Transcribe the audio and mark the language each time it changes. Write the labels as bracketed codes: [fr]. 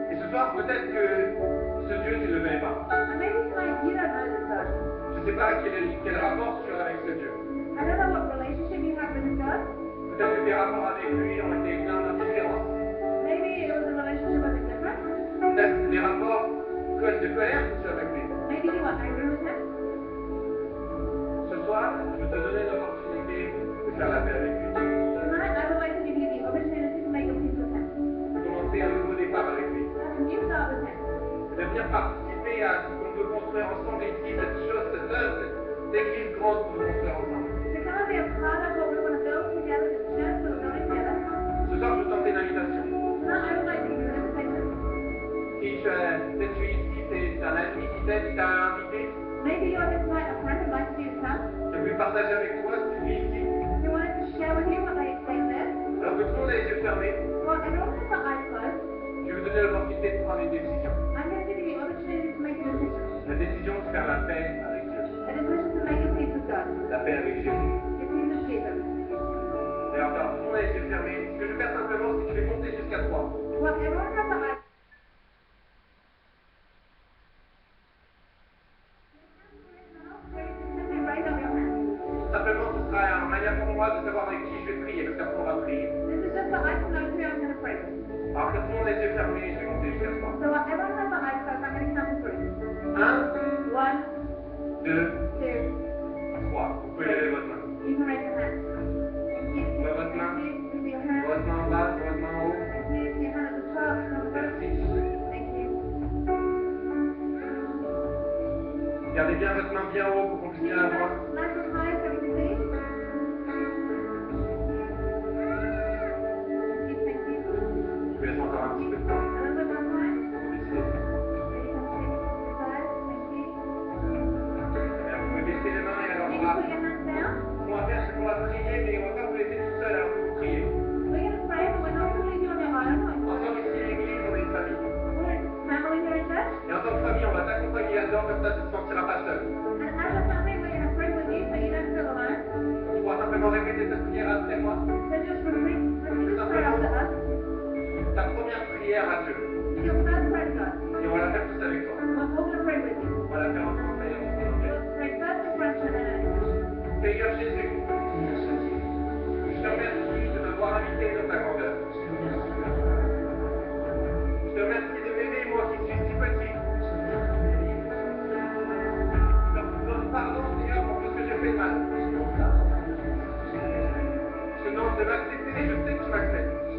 [fr] soir, peut-être que ce Dieu, tu ne le connais pas. [en] And maybe tonight you don't know this God. [fr] Je ne sais pas quel rapport tu as avec ce Dieu. [en] I don't know what relationship you have with this God. [fr] Peut-être que tes rapports avec lui ont été pleins d'indifférence. [en] Maybe it was a relationship a bit different. [fr] Peut-être les rapports de colère que tu as avec lui. [en] Maybe you were angry with him. [fr] Ce soir, je te donne l'opportunité de faire la paix avec lui. [en] Tonight I would like to give you the opportunity to make a peace with him. [fr] De commencer un nouveau départ avec lui. [en] Have a new start with him. [fr] De venir participer à ce qu'on peut construire ensemble ici, cette chose, cette œuvre, cette église grande qu'on peut construire ensemble. [en] To come and be a part of what we want to build together, this church that we're building together. [fr] Ce soir, je tente une invitation. [en] Tonight I would like to give you an invitation. [fr] Si tu es ici, c'est un ami qui t'aide, qui t'a invité, [en] Maybe you're here tonight, a friend would like to you to come. [fr] qui a voulu partager avec toi ce qu'il vit ici. [en] He wanted to share with you what they there. [fr] Alors que tout le monde a les yeux fermés, [en] Well, everyone has their eyes closed. [fr] je vais vous donner l'opportunité de prendre une décision. [en] I'm going to give you the opportunity to make a decision. [fr] La décision de faire la paix avec Dieu. [en] A decision to make a peace with God. [fr] La paix avec Jésus. [en] The peace with Jesus. [fr] Et encore, tout le monde a les yeux fermés. Ce que je vais faire simplement, c'est que je vais compter jusqu'à 3. [en] Well, everyone has their eyes. Simply raise up your hand. [fr] Simplement, ce sera une manière pour moi de savoir avec qui je vais prier, parce qu'après on va prier. [en] This is just so I can know who I'm going to pray with. [fr] Alors que tout le monde a les yeux fermés, je vais compter jusqu'à 3. [en] So while everyone has their eyes closed, I'm going to count to 3. [fr] 1, [en] 1, [fr] 2, [en] 2, [fr] 3. Vous pouvez lever votre main. [en] you can raise your hand. Thank you. [fr] Levez votre main. [en] Thank you. With your hand. [fr] Votre main en bas, votre main en haut. [en] Thank you. Your hand at the top. On the bottom. [fr] Merci. [en] Thank you. [fr] Gardez bien votre main bien haut pour qu'on puisse bien la voir. [en] Nice and high so we can see. Thank you. [fr] Ce qu'on va faire, c'est qu'on va prier, mais on va pas vous laisser tout seul alors que vous priez. [en] We're going to pray, but we're not going to leave you on your own. [fr] Ensemble ici à l'église, on est une famille. [en] We're a family here in church. [fr] Et en tant que famille, on va t'accompagner là-dedans, comme ça tu ne te sentiras pas seul. [en] And as a family, we're going to pray with you so you don't feel alone. [fr] Tu pourras simplement répéter cette prière après moi. [en] So just repeat this prayer after us. [fr] Ta première prière à Dieu. [en] It's your first prayer to God. [fr] Et on va la faire tous avec toi. [en] We're all going to pray with you. [fr] On va la faire en français et en anglais. [en] We'll pray first in French and then in English. [fr] Seigneur Jésus, je te remercie de m'avoir invité dans ta grandeur. Je te remercie de m'aimer, moi qui suis si petit. Je te demande pardon, Seigneur, pour tout ce que j'ai fait de mal. Je te demande de m'accepter et je sais que tu m'acceptes.